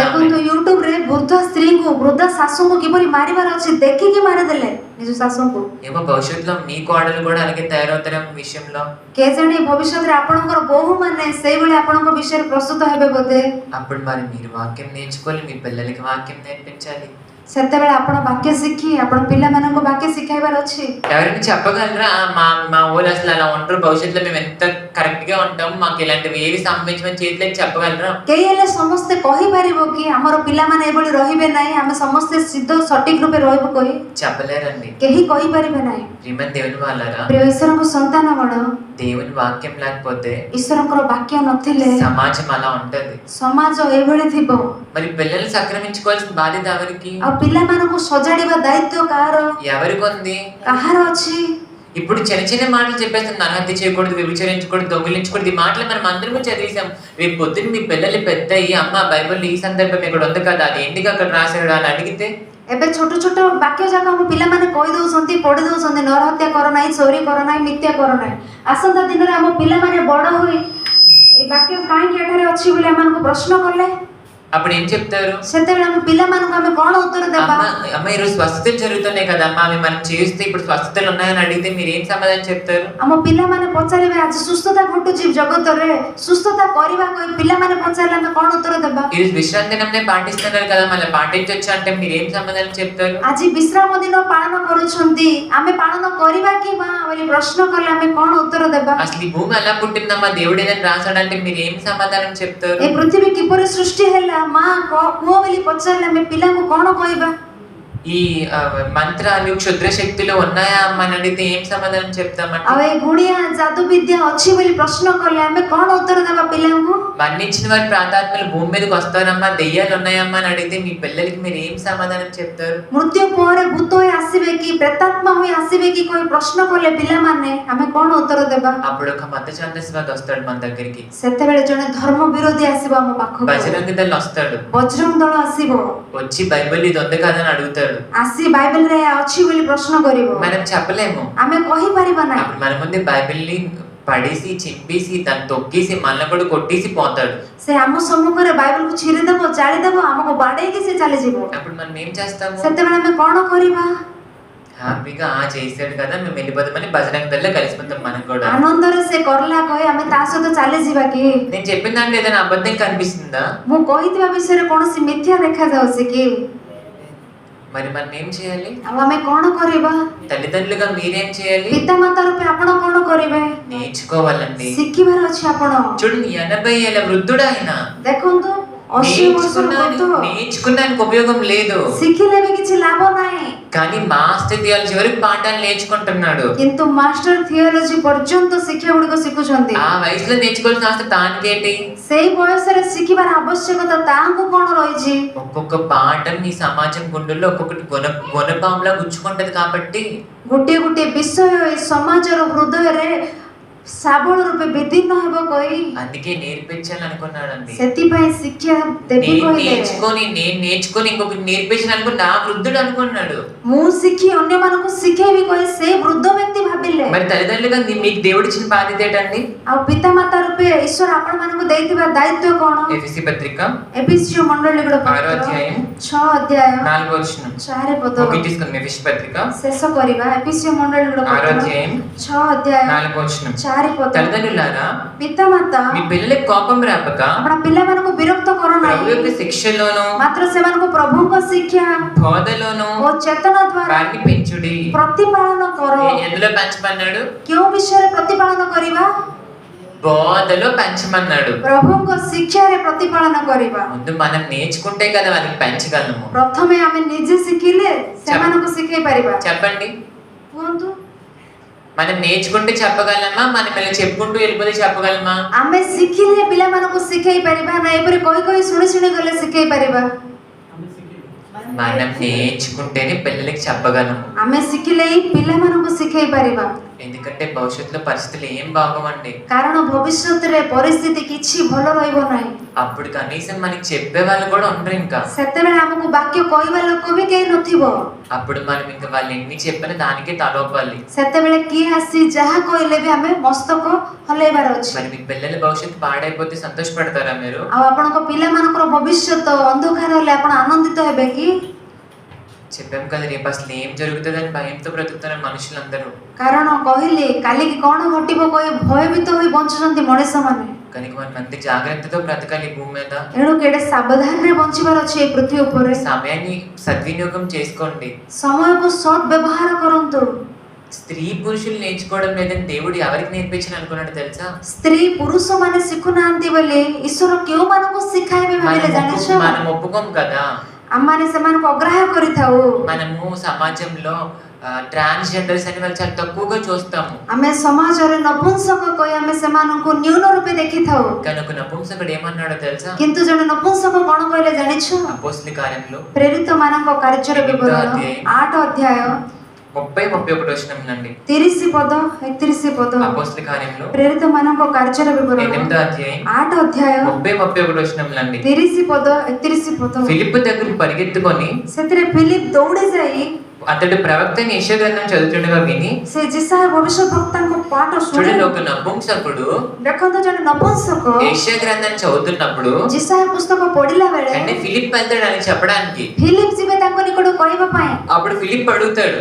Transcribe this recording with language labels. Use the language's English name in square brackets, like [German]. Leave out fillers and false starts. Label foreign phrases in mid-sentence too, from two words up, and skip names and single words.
[Odia] ଦେଖନ୍ତୁ ୟୁଟ୍ୟୁବ ରେ ବୃଦ୍ଧ ସ୍ତ୍ରୀଙ୍କୁ ବୃଦ୍ଧ ଶାଶୁଙ୍କୁ କିପରି ମାରିବାର ଅଛି ଦେଖିକି ମାରିଦେଲେ ନିଜ ଶାଶୁଙ୍କୁ। [Telugu] ఏమో భవిష్యత్తులో మీ కోడలు కూడా అలాగే తయారవుతారేమో విషయంలో. [Odia] କେଜାଣି ଭବିଷ୍ୟତରେ ଆପଣଙ୍କର ବୋହୂ ମାନେ ସେଇଭଳି ଆପଣଙ୍କ ବିଷୟରେ ପ୍ରସ୍ତୁତ ହେବେ ବୋଧେ। [Telugu] అప్పుడు మరి మీరు వాక్యం నేర్చుకోవాలి, మీ పిల్లలకి వాక్యం నేర్పించాలి. [Odia] ସେତେବେଳେ ଆପଣ ବାକ୍ୟ ଶିଖି ଆପଣ ପିଲାମାନଙ୍କୁ ବାକ୍ୟ ଶିଖାଇବାର ଅଛି। [Telugu] ఎవరైనా చెప్పగలరా మా ఊళ్ళు అసలు అలా ఉంటారు, భవిష్యత్తులో మేము ఎంత కరెక్ట్ గా ఉంటాము, మాకు ఇలాంటివి ఏవి సంబంధించిన చేయట్లేదు చెప్పగలరా? [Odia] କେହି ହେଲେ ସମସ୍ତେ କହିପାରିବ କି ଆମର ପିଲାମାନେ ଏଭଳି ରହିବେ ନାହିଁ, ଆମେ ସମସ୍ତେ ସିଦ୍ଧ ସଠିକ ରୂପେ ରହିବୁ କହି? [Telugu] చెప్పలేరండి. [Odia] କେହି କହିପାରିବେ ନାହିଁ। [Telugu] శ్రీమన్ దేవుని వాళ్ళరా, [Odia] ପ୍ରିୟ ଈଶ୍ୱରଙ୍କ ସନ୍ତାନଗଣ, [Telugu] దేవుని వాక్యం లేకపోతే [Odia] ଈଶ୍ୱରଙ୍କର ବାକ୍ୟ ନଥିଲେ [Telugu] సమాజం అలా ఉంటది. [Odia] ସମାଜ ଏଭଳି ଥିବ। [Telugu] మరి పిల్లలు సంక్రమించుకోవాల్సిన బాధ్యత ఎవరికి? [Odia] ଆଉ ପିଲାମାନଙ୍କୁ ସଜାଡ଼ିବା ଦାୟିତ୍ୱ కాହାର? [Telugu] ఎవరికి ఉంది? [Odia] କାହାର ଅଛି? [Telugu] ఇప్పుడు చిన్న చిన్న మాటలు చెప్పేస్తున్నారు, హత్య చేయకూడదు, వ్యభిచరించకూడదు, దొంగిలించకూడదు. ఈ మాటలు మనం అందరూ చదివేశాం. రేపు పొద్దున్న మీ పిల్లలు పెద్ద అయ్యి అమ్మ బైబిల్ ఈ సందర్భం ఇక్కడ ఉంది కదా, అది ఎందుకు అక్కడ రాశాడు అని అడిగితే [Odia] ଏବେ ଛୋଟ ଛୋଟ ବାକ୍ୟ ଯାକ ଆମ ପିଲାମାନେ କହି ଦଉଛନ୍ତି, ପଢି ଦଉଛନ୍ତି, ନରହତ୍ୟା କର ନାହିଁ, ଚୋରି କର ନାହିଁ, ମିଥ୍ୟା କର ନାହିଁ। ଆସନ୍ତା ଦିନରେ ଆମ ପିଲାମାନେ ବଡ ହୋଇ এই ବାକ୍ୟ କାହିଁକି ଏଠାରେ ଅଛି ବୋଲି ଆମମାନଙ୍କୁ ପ୍ରଶ୍ନ କଲେ [Telugu] అప్పుడు ఏం చెప్తారు? [Odia] ସେତେବେଳେ ଆମ ପିଲାମାନଙ୍କୁ ଆମେ କଣ ଉତ୍ତର ଦେବା? [Telugu] అమ్మ ఈరోజు స్వస్థతలు జరుగుతున్నాయి కదా అమ్మ, అవి మనం చేస్తే ఇప్పుడు స్వస్థతలు ఉన్నాయని అడిగితే మీరు ఏం సమాధానం చెప్తారు? [Odia] ଆମ ପିଲାମାନେ ପଚାରିବେ ଆଜି ସୁସ୍ଥତା ଘଟୁଛି ଜଗତରେ, ସୁସ୍ଥତା କରିବା କହି ପିଲାମାନେ ପଚାରିଲେ ଆମେ କଣ ଉତ୍ତର ଦେବା? [Telugu] ఈరోజు విశ్రాంతి దినంనే పాటిస్తున్నారు కదా, మళ్ళీ పాటించొచ్చు అంటే మీరు ఏం సమాధానం చెప్తారు? [Odia] ଆଜି ବିଶ୍ରାମ ଦିନ ପାଳନ କରୁଛନ୍ତି, ଆମେ ପାଳନ କରିବା କି ମା ବୋଲି ପ୍ରଶ୍ନ କଲେ ଆମେ କଣ ଉତ୍ତର ଦେବା? [Telugu] అసలు ఈ భూమి ఎలా పుట్టిందమ్మా, దేవుడు ఏదైనా రాశాడంటే మీరు ఏం సమాధానం చెప్తారు? [Odia] ଏ ପୃଥିବୀ କିପରି ସୃଷ୍ଟି ହେଲା ମା କୁହ ବୋଲି ପଚାରିଲେ ଆମେ ପିଲାଙ୍କୁ କଣ କହିବା? [Telugu] ఈ మంత్రాలు క్షుద్ర శక్తులు ఉన్నాయా అమ్మ అని అడిగితే ఏం సమాధానం చెప్తామంటే? [Odia] ଆଉ ଏ ଗୁଣିଆ ଯାଦୁ ବିଦ୍ୟା ଅଛି ବୋଲି ପ୍ରଶ୍ନ କଲେ ଆମେ କଣ ଉତ୍ତର ଦେବା ପିଲାଙ୍କୁ? [Telugu] మరణించిన వారి ప్రాతాత్మలు భూమి మీదకి వస్తారమ్మా, దెయ్యాలు ఉన్నాయమ్మా అని అడిగితే మీ పిల్లలకి మీరు ఏం సమాధానం చెప్తారు? [Odia] ମୃତ୍ୟୁ ପରେ ଭୂତ ହୋଇ ଆସିବେ କି ପ୍ରେତାତ୍ମା ହୋଇ ଆସିବେ କି କହି ପ୍ରଶ୍ନ କଲେ ପିଲାମାନେ ଆମେ କଣ ଉତ୍ତର ଦେବା? [Telugu] అప్పుడు ఒక మత ఛాందస్వాది వస్తాడు మన దగ్గరికి, [Odia] ସେତେବେଳେ ଜଣେ ଧର୍ମ ବିରୋଧୀ ଆସିବ ଆମ ପାଖକୁ, [Telugu] బజరంగ దళ వస్తాడు, [Odia] ବଜରଙ୍ଗ ଦଳ ଆସିବ, [Telugu] వచ్చి బైబిల్ ఇది ఉంది కదా అని అడుగుతాడు. [Odia] ଆସି ବାଇବେଲରେ ଅଛି ବୋଲି ପ୍ରଶ୍ନ କରିବ [Telugu] మనం చెప్పలేము. [Odia] ଆମେ କହିପାରିବା ନାହିଁ [Telugu] అప్పుడు మన ముందే బైబిల్ని పడేసి చింపేసి దాన్ని తొక్కేసి మళ్ళీ కూడా కొట్టేసి పోతాడు. [Odia] ସେ ଆମ ସମ୍ମୁଖରେ ବାଇବେଲକୁ ଛିରିଦେବ ଜାଳିଦେବ ଆମକୁ ବାଡେଇକି ସେ ଚାଲିଯିବ [Telugu] అప్పుడు మనం ఏం చేస్తాము? [Odia] ସେତେବେଳେ ଆମେ କଣ କରିବା [Telugu] హ్యాపీగా చేసాడు కదా మేము వెళ్ళిపోతామని భజనంలో కలిసిపోతాం. మనం కూడా [Odia] ଆନନ୍ଦରେ ସେ କରିଲା କହି ଆମେ ତା ସହିତ ଚାଲିଯିବା କି [Telugu] నేను చెప్పిన దాంట్లో ఏదైనా అబద్ధం కనిపిస్తుందా? [Odia] ମୁଁ କହିଥିବା ବିଷୟରେ କୌଣସି ମିଥ୍ୟା ଦେଖାଯାଉଛି କି [Telugu] మరి మనం ఏం చేయాలి? [Odia] ଆଉ ଆମେ କଣ କରିବା [Telugu] తల్లిదండ్రులుగా మీరేం చేయాలి? [Odia] ପିତାମାତା ରୂପେ ଆପଣ କଣ କରିବେ [Telugu] నేర్చుకోవాలండి. [Odia] ଶିଖିବାର ଅଛି ଆପଣ [Telugu] చూడండి 80 ఏళ్ల వృద్ధుడు ఆయన. [Odia] ଦେଖନ୍ତୁ 80 ବର୍ଷର ବୃଦ୍ଧ [Telugu] నేర్చుకున్నానికి ఉపయోగం లేదు, [Odia] ଶିଖିଲେ ବି କିଛି ଲାଭ ନାହିଁ [Telugu] కానీ [English] Master Theology [Telugu] వరకు పాఠాలు నేర్చుకుంటున్నాడు. [Odia] କିନ୍ତୁ [English] Master Theology [Odia] ପର୍ଯ୍ୟନ୍ତ ଶିକ୍ଷା ଗୁଡିକ ଶିଖୁଛନ୍ତି [Telugu] ఆ వయసులో నేర్చుకోవాల్సిన అవసరం దానికేంటి? [Odia] ସେଇ ବୟସରେ ଶିଖିବାର ଆବଶ୍ୟକତା ତାଙ୍କୁ କଣ ରହିଛି [Telugu] ఒక్కొక్క పాఠం ఈ సమాజం గుండెల్లో ఒక్కొక్కటి గుణపాంలా గుచ్చుకుంటది కాబట్టి [Odia] ଗୋଟିଏ ଗୋଟିଏ ବିଷୟ ଏ ସମାଜର ହୃଦୟରେ ଶାବଳ ରୂପେ ବିଦୀର୍ଣ୍ଣ ହେବ କହି [Telugu] అందుకే నేర్పించాలి అనుకున్నాడండి. [Odia] ସେଥିପାଇଁ ଶିକ୍ଷା ଦେବି କହିଲେ [Telugu] నేను నేర్చుకొని ఇంకొకటి నేర్పించాలి అనుకుని నా వృద్ధుడు అనుకున్నాడు. [Odia] ମୁଁ ଶିଖି ଅନ୍ୟମାନଙ୍କୁ ଶିଖେଇବି କହି ସେ ବୃଦ୍ଧ ବ୍ୟକ୍ତି ଭାବିଲେ [Telugu] మరి తల్లిదండ్రులుగా మీకు దేవుడు ఇచ్చిన బాధ్యత ఏంటండి? [Odia] ଆଉ ପିତାମାତା ରୂପେ ଈଶ୍ୱର ଆପଣମାନଙ୍କୁ ଦେଇଥିବା ଦାୟିତ୍ୱ କଣ [Telugu] ఎఫెసీ పత్రిక [Odia] ଏଫେସୀୟ ମଣ୍ଡଳୀର [Telugu] 6వ అధ్యాయం [Odia] 6 ଅଧ୍ୟାୟ [Telugu] 4వ వచనం [Odia] 4 ପଦ [Telugu] ముగించుకుందాం. ఎఫెసీ పత్రిక [Odia] ଶେଷ କରିବା ଏଫେସୀୟ ମଣ୍ଡଳୀର [Telugu] 6వ అధ్యాయం [Odia] 6 ଅଧ୍ୟାୟ [Telugu] 4వ వచనం [Odia] 4 ପଦ [Telugu] తల్లిదండ్రులారా [Odia] ପିତାମାତା [Telugu] మీ పిల్లలకు కోపం రాపక [Odia] ଆପଣ ପିଲାମାନଙ୍କୁ ବିରକ୍ତ କର [Telugu] ప్రభు [Odia] ନାହିଁ [Telugu] యొక్క శిక్షలోను [Odia] ମାତ୍ର ସେମାନଙ୍କୁ ପ୍ରଭୁଙ୍କ ଶିକ୍ଷା [Telugu] బోధలోను [Odia] ଓ ଚେତନା ଦ୍ୱାରା [Telugu] వారిని పెంచుడి. [Odia] ପ୍ରତିପାଳନ କର [Telugu] ఎందులో పెంచమన్నాడు? [Odia] କେଉଁ ବିଷୟରେ ପ୍ରତିପାଳନ କରିବା [Telugu] బోధలో పెంచమన్నాడు. [Odia] ପ୍ରଭୁଙ୍କ ଶିକ୍ଷାରେ ପ୍ରତିପାଳନ କରିବା [Telugu] ముందు మనం నేర్చుకుంటే కదా వారికి పెంచగలము. [Odia] ପ୍ରଥମେ ଆମେ ନିଜେ ଶିଖିଲେ ସେମାନଙ୍କୁ ଶିଖେଇ ପାରିବା [Telugu] చెప్పండి, [Odia] କୁହନ୍ତୁ [Telugu] మనం నేర్చుకుంటే చెప్పగలమా? మనం ఇలా చెప్పుకుంటూ వెళ్ళిపోతే చెప్పగలమా? [Odia] ଆମେ ଶିଖିଲେ ପିଲାମାନଙ୍କୁ ଶିଖେଇ ପାରିବା ନା ଏପରି କହି କହି ଶୁଣି ଶୁଣି ଗଲେ ଶିଖେଇ ପାରିବା [Telugu] మనం నేర్చుకుంటేనే పిల్లలకి చెప్పగలము. [Odia] ଆମେ ଶିଖିଲେ ହିଁ ପିଲାମାନଙ୍କୁ ଶିଖେଇ ପାରିବା [Telugu] ఎందుకంటే భవిష్యత్తులో పరిస్థితులు ఏం బాగోవండి. [Odia] କାରଣ ଭବିଷ୍ୟତରେ ପରିସ୍ଥିତି କିଛି ଭଲ ରହିବ ନାହିଁ [Telugu] అప్పుడు కనీసం మనకి చెప్పే వాళ్ళు కూడా ఉండరు. ఇంకా [Odia] ସେତେବେଳେ ଆମକୁ ବାକ୍ୟ କହିବା ଲୋକ ବି କେହି ନଥିବ [Telugu] అప్పుడు మనం ఇంకా వాళ్ళు ఎన్ని చెప్పినా దానికే తలోపాలి. [Odia] ସେତେବେଳେ କିଏ ଆସି ଯାହା କହିଲେ ବି ଆମେ ମସ୍ତକ ହଲେଇବାର ଅଛି [Telugu] మరి మీ పిల్లల భవిష్యత్తు పాడైపోతే సంతోషపడతారా మీరు? [Odia] ଆଉ ଆପଣଙ୍କ ପିଲାମାନଙ୍କର ଭବିଷ୍ୟତ ଅନ୍ଧକାର ହେଲେ ଆପଣ ଆନନ୍ଦିତ ହେବେ କି [Telugu] చెప్పాం కదా రేపు అసలు ఏం జరుగుతుందని భయంతో బ్రతుకుతారు మనుషులందరూ. [Odia] କାରଣ କହିଲେ କାଲିକି କଣ ଘଟିବ କହି ଭୟଭୀତ ହୋଇ ବଞ୍ଚୁଛନ୍ତି ମଣିଷମାନେ [Telugu] కనుక మనం అంత జాగ్రత్తతో బ్రతకాలి ఈ భూమి మీద. [Odia] ଏଣୁ କେଡ଼େ ସାବଧାନରେ ବଞ୍ଚିବାର ଅଛି ଏ ପୃଥିବୀ ଉପରେ [Telugu] సమయాన్ని సద్వినియోగం చేసుకోండి. [Odia] ସମୟକୁ ସଦ୍ ବ୍ୟବହାର କରନ୍ତୁ [Telugu] స్త్రీ పురుషులు నేర్చుకోవడం లేదని దేవుడు ఎవరికి నేర్పించని అనుకున్నాడు తెలుసా? [Odia] ସ୍ତ୍ରୀ ପୁରୁଷମାନେ ଶିଖୁନାହାନ୍ତି ବୋଲି ଈଶ୍ୱର କେଉଁମାନଙ୍କୁ ଶିଖାଇବେ ଭାବିଲେ ଜାଣିଛ [Telugu] మనం ఒప్పుకోం కదా. [Odia] ଆମମାନେ ସେମାନଙ୍କୁ ଅଗ୍ରାହ୍ୟ କରିଥାଉ [Telugu] మనము సమాజంలో ట్రాన్స్జెండర్స్ అని వాళ్ళు చాలా తక్కువగా చూస్తాము. [Odia] ଆମେ ସମାଜରେ ନପୁଂସକ କହି ଆମେ ସେମାନଙ୍କୁ ନ୍ୟୁନ ରୂପେ ଦେଖିଥାଉ [Telugu] కనుక నపుంసకుడు ఏమన్నాడో తెలుసా? [Odia] କିନ୍ତୁ ଜଣେ ନପୁଂସକ କଣ କହିଲେ ଜାଣିଛ [Telugu] అపోస్తల కార్యంలో [Odia] ପ୍ରେରିତ ମାନଙ୍କ କାର୍ଯ୍ୟର ବିବରଣ 8 ଅଧ୍ୟାୟ [Telugu] 30-31 వచనంలండి. [Odia] 30 ପଦ 31 ପଦ [Telugu] అపోస్తల కార్యంలో [Odia] ପ୍ରେରିତ ମାନଙ୍କ କାର୍ଯ୍ୟର ବିବରଣ [Telugu] 8వ అధ్యాయం [Odia] 8 ଅଧ୍ୟାୟ [Telugu] 30-31 వచనంలండి. [Odia] 30 ପଦ 31 పଦ [Telugu] ఫిలిప్పు దగ్గర పరిగెత్తుకొని [Odia] ସେଥିରେ ଫିଲିପ ଦୌଡ଼ି ଯାଇ [Telugu] అతడు ప్రవక్తని యెషయా గ్రంథం చదువుతుండగా విని [Odia] ସେ ଜିସାୟ ଭବିଷ୍ୟତ ବକ୍ତାଙ୍କ ପାଠ ଶୁଣି [Telugu] చూడండి ఒక నపుంసకుడు [Odia] ଦେଖନ୍ତୁ ଜଣେ ନପୁଂସକ [Telugu] యెషయా గ్రంథాన్ని చదువుతున్నప్పుడు [Odia] ଜିସାୟ పుస్తକ ପଢିଲା ବେଳେ [Telugu] అంటే ఫిలిప్ వెళ్తాడు అని చెప్పడానికి. [Odia] ଫିଲିପ ଯିବେ ତାଙ୍କ ନିକଟକୁ କହିବା ପାଇଁ [Telugu] అప్పుడు ఫిలిప్ అడుగుతాడు,